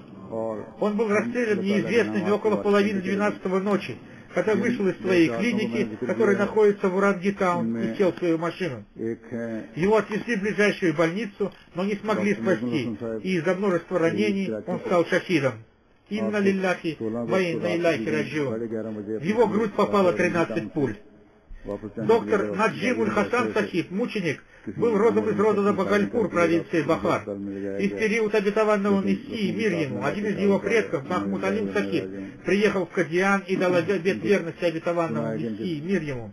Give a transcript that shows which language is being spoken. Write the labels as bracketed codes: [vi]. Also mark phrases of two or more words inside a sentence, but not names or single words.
[ru] Он был расстрелян неизвестными около половины 12-го ночи, когда вышел из своей клиники, которая находится в Уранги-таун, и сел в свою машину. Его отвезли в ближайшую больницу, но не смогли спасти, и из-за множества ранений он стал шахидом. [ar] إنا لله وإنا إليه راجعون. [ru] В его грудь попало 13 пуль. Доктор Наджимуль Хасан Сахиб, мученик, был родом из рода Багальпур, провинции Бахар. И в период обетованного Мессии, мир ему, один из его предков, Махмуд Алим Сахиб, приехал в Кадиан и дал обет верности обетованному Мессии, мир ему.